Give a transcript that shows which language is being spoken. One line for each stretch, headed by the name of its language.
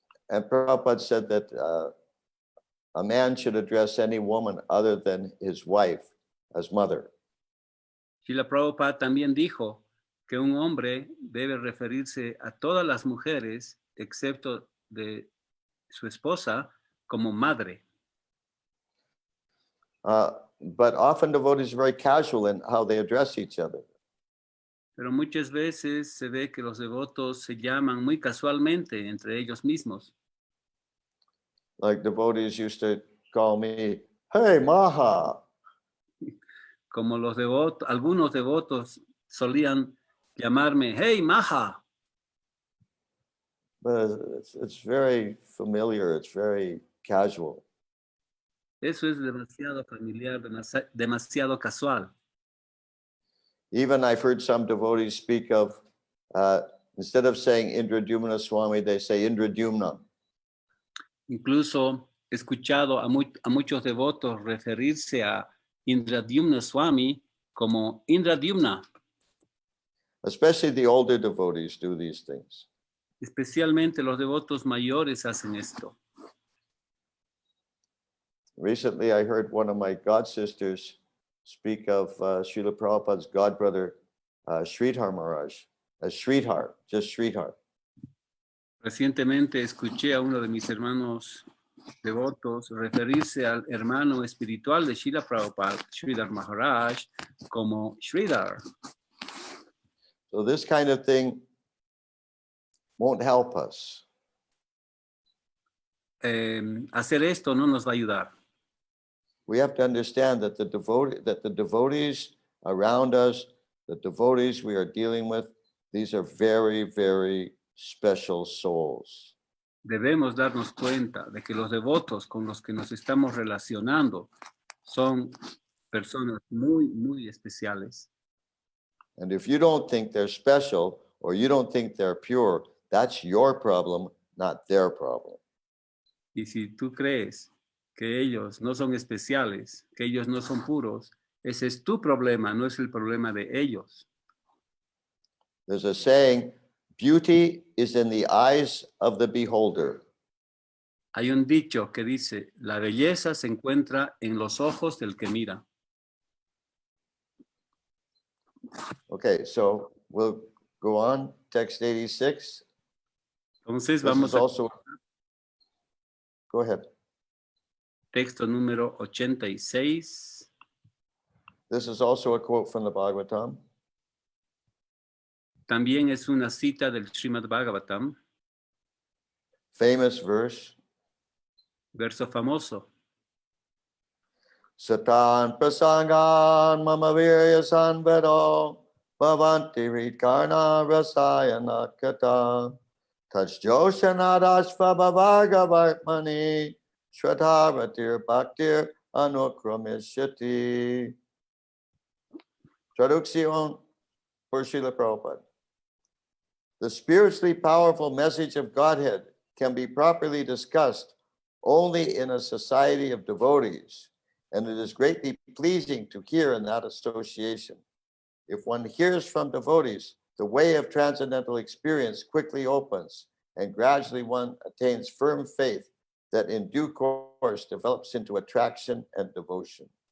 English: And Prabhupada said that a man should address any woman other than his wife as mother.
Spanish: Srila Prabhupada también dijo que un hombre debe referirse a todas las mujeres, excepto de su esposa, como madre.
English: But often devotees are very casual in how they address each other.
Spanish: Pero muchas veces se ve que los devotos se llaman muy casualmente entre ellos mismos.
English: Like devotees used to call me, hey, Maha.
Spanish: Como los devotos, algunos devotos solían llamarme, hey, Maha.
English: But it's very familiar. It's very casual.
Spanish: Eso es demasiado familiar, demasiado casual.
English: Even I've heard some devotees speak of, instead of saying Indradumna Swami, they say Indradumna.
Spanish: Incluso escuchado a muchos devotos referirse a Indradyumna Swami como Indradyumna.
English: Especially the older devotees do these things.
Spanish: Especialmente los devotos mayores hacen esto.
English: Recently, I heard one of my god sisters speak of Srila Prabhupada's godbrother, Sridhar Maharaj, as Sridhar, just Sridhar.
Spanish: Recientemente escuché a uno de mis hermanos devotos referirse al hermano espiritual de Srila Prabhupada, Sridhar Maharaj, como Sridhar.
English: So this kind of thing won't help us.
Spanish: Hacer esto no nos va a ayudar.
English: We have to understand that the devotees around us, the devotees we are dealing with, these are very, very special souls.
Spanish: Debemos darnos cuenta de que los devotos con los que nos estamos relacionando son personas muy, muy especiales.
English: And if you don't think they're special or you don't think they're pure, that's your problem, not their problem.
Spanish: Y si tú crees que ellos no son especiales, que ellos no son puros, ese es tu problema, no es el problema de ellos.
English: There's a saying, beauty is in the eyes of the beholder.
Spanish: Hay un dicho que dice, la belleza se encuentra en los ojos del que mira.
English: Okay, so we'll go on. Text 86.
Spanish: Entonces vamos
English: is
Spanish: al
English: also. Go ahead.
Spanish: texto número 86.
English: This is also a quote from the Bhagavatam.
Spanish: También es una cita del Srimad Bhagavatam,
English: Famous verse.
Spanish: verso famoso.
Sanskrit: Satan prasangan mama virya sanvedo bhavanti ritkarna rasayana kata tajjoshanadashva bhavagavartmani shradharatir bhaktir anukramishyati.
Spanish: Traducción por Srila Prabhupada.
English: The spiritually powerful message of Godhead can be properly discussed only in a society of devotees, and it is greatly pleasing to hear in that association. If one hears from devotees, the way of transcendental experience quickly opens, and gradually one attains firm faith that in due course develops into attraction and devotion.